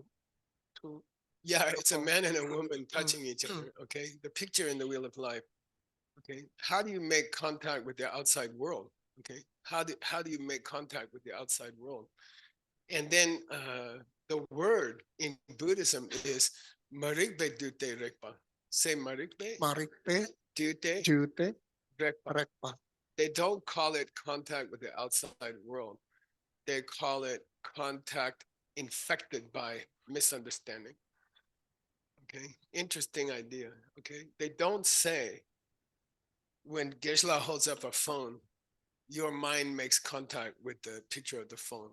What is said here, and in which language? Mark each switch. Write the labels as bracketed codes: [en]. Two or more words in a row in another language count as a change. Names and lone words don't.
[en] Yeah, it's a man and a woman touching each other. Okay, the picture in the wheel of life. Okay, how do you make contact with the outside world? Okay, how do you make contact with the outside world? And then the word in Buddhism is [bo] marikbe dute rekpa. [en] Say marikbe Marikpe, dute Jute, rekpa. Rekpa. They don't call it contact with the outside world. They call it contact infected by misunderstanding. Okay, interesting idea. Okay, they don't say when Geshe holds up a phone, your mind makes contact with the picture of the phone.